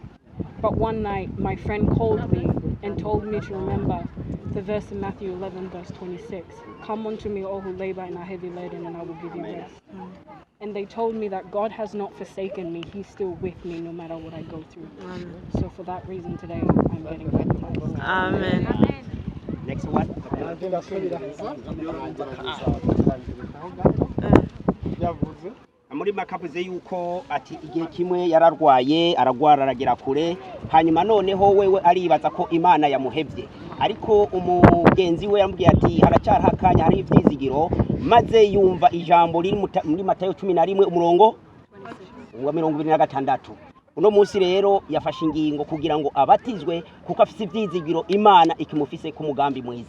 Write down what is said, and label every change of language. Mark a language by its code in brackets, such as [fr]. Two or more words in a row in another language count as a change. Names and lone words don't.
[en] But one night, my friend called me and told me to remember the verse in Matthew 11, verse 26. Come unto me, all who labor and are heavy laden, and I will give you rest. And they told me that God has not forsaken me. He's still with me no matter what I go through. So for that reason today, I'm getting baptized. Amen. Next one. [rn] Muri makavuze yuko ati igihe kimwe yararwaye aragwara aragera kure hanyuma noneho wewe aribaza ko Imana yamuhevye ariko umugenzi we yambwiye ati haracyari hakanya hari ivyizigiro maze yumva ijambo riri muri Matayo 11 umurongo wa 26 uno munsi rero yafashe ingingo kugira ngo abatizwe kuko afise ivyizigiro Imana ikimufise ku mugambi mwiza.